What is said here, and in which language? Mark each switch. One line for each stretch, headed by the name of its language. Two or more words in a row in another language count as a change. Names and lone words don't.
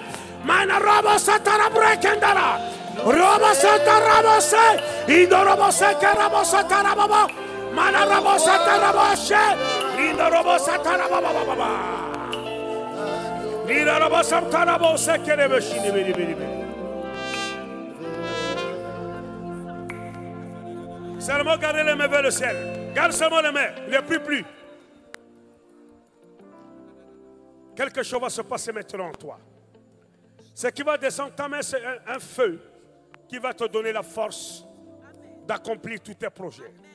French: Mana Robo Santara Brekendara. Robo Santara Bose. Indo Robo Seke Robo Santara Baba. Mana Robo Santara Boshe. Indo Robo Santara Baba. Indo Robo Santara Boseke Rebeshini Biri. Seulement gardez les mains vers le ciel. Garde seulement les mains, ne prie plus. Quelque chose va se passer maintenant en toi. Ce qui va descendre ta main, c'est un feu qui va te donner la force d'accomplir tous tes projets.